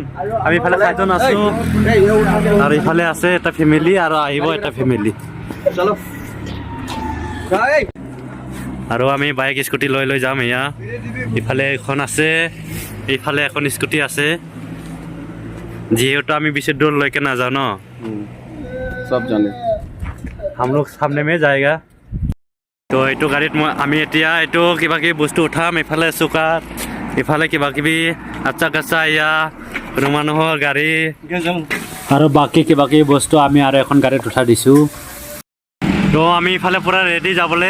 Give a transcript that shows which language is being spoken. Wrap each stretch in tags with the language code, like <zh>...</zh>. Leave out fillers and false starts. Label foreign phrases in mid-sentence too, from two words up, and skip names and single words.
<as>আমি ইফালে 7জন আছো আৰু ইফালে আছে এটা ফেমিলি আৰু আহিব এটা ফেমিলি। আৰু আমি বাইক স্কুটি লৈ যাম। ইফালে এখন আছে, এইফালে এখন স্কুটি আছে। যিহেতু আমি বেছি দূৰলৈকে নাযাওঁ ন,</as> <hi>সব জানে हम लोग सामने में जाएगा।</hi> <as>তো এইটো গাড়ীত আমি এতিয়া এইটো কিবা কিবি বস্তু উঠাম। ইফালে চুকাত, ইফালে কিবা কিবি আচ্ছা কাচ্চা ৰুম মানুহৰ গাড়ী আৰু বাকী কিবা কিবি বস্তু আমি আৰু এখন গাড়ীত উঠাই দিছোঁ। তো আমি ইফালে পুৰা ৰেডি যাবলৈ।</as>